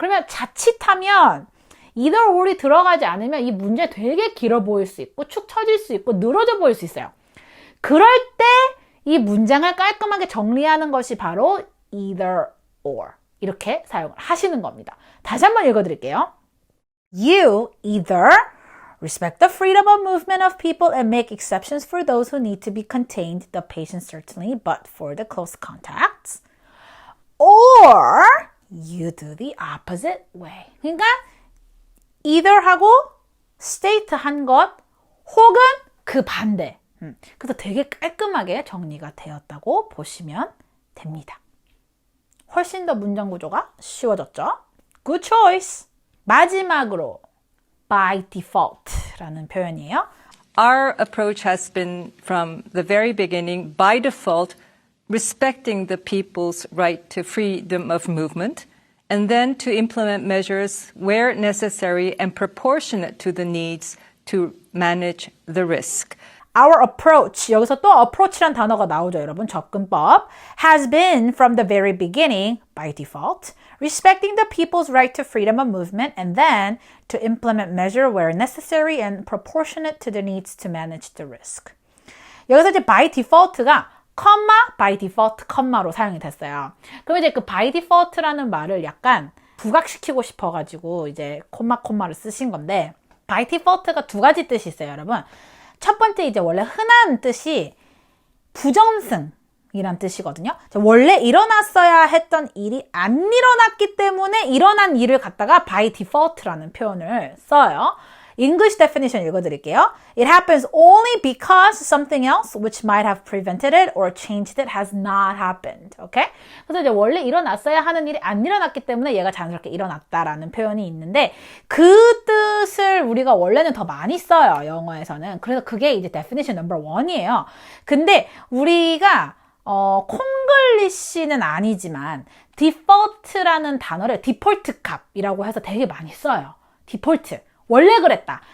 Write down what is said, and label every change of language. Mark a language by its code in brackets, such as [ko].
[ko] 그러면 자칫하면 either or이 들어가지 않으면 이 문제 되게 길어 보일 수 있고 축 처질 수 있고 늘어져 보일 수 있어요. 그럴 때 이 문장을 깔끔하게 정리하는 것이 바로 either or 이렇게 사용을 하시는 겁니다. 다시 한번 읽어드릴게요. [en] You either respect the freedom of movement of people and make exceptions for those who need to be contained, the patient certainly, but for the close contacts. Or you do the opposite way. [ko] 그러니까 either 하고 state 한 것 혹은 그 반대. 그래서 되게 깔끔하게 정리가 되었다고 보시면 됩니다. 훨씬 더 문장 구조가 쉬워졌죠? [en] Good choice! [ko] 마지막으로 by default라는 표현이에요. [en] Our approach has been from the very beginning, by default, respecting the people's right to freedom of movement, and then to implement measures where necessary and proportionate to the needs to manage the risk. Our approach, [ko] 여기서 또 approach란 단어가 나오죠, 여러분. 접근법. [en] Has been from the very beginning, by default, respecting the people's right to freedom of movement and then to implement measure where necessary and proportionate to the needs to manage the risk. [ko] 여기서 이제 by default가 by default, 로 사용이 됐어요. 그럼 이제 그 by default라는 말을 약간 부각시키고 싶어가지고 이제 콤마를 쓰신 건데 by default가 두 가지 뜻이 있어요, 여러분. 첫 번째 이제 원래 흔한 뜻이 부정승이란 뜻이거든요. 원래 일어났어야 했던 일이 안 일어났기 때문에 일어난 일을 갖다가 by default라는 표현을 써요. [en] English definition [ko] 읽어드릴게요. [en] It happens only because something else which might have prevented it or changed it has not happened. Okay? [ko] 그래서 이제 원래 일어났어야 하는 일이 안 일어났기 때문에 얘가 자연스럽게 일어났다라는 표현이 있는데 그 뜻을 우리가 원래는 더 많이 써요. 영어에서는. 그래서 그게 이제 [en] definition number 1 [ko] 이에요. 근데 우리가 콩글리시는 아니지만 default라는 단어를 디폴트 값이라고 해서 되게 많이 써요. 디폴트. 원래 그랬다.